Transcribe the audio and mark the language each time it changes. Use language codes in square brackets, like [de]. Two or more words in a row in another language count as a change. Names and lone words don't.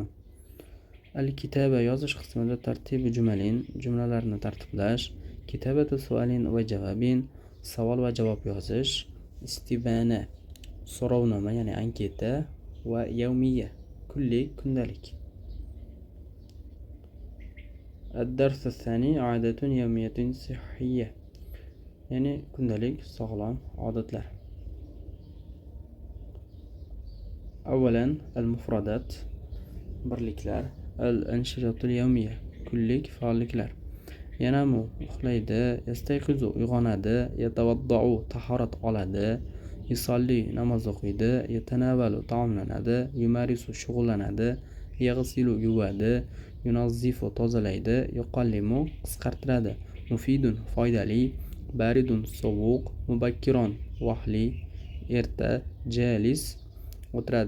[uz] Al-kitaba yozish qismida [ar] ترتيب جمل [uz] jumlalarni tartiblash. [ar] كتابة سؤال وجواب [uz] savol va javob yozish. Istibana so'rovnoma ya'ni anketa va yawmiyya kunlik kundalik. [ar] الدرس الثاني عادة يومية صحية يعني كندليك [uz] sog'lom odatlar. [ar] أولا المفردات birliklar. الأنشطة اليومية [uz] kunlik faolliklar. Yanamu uxlaydi, yastayqizu uyg'onadi, yatawaddau tahorat oladi, yusolli namoz o'qiydi, yatanavalu taomlanadi, yumarisu shug'ullanadi, yaghsilu yuvadi, yunazzifu tozalaydi, yuqallimu qisqartiradi, mufidun foydali, baridun sovuq, mubakkiron vahli erta, jalis o'tiradi.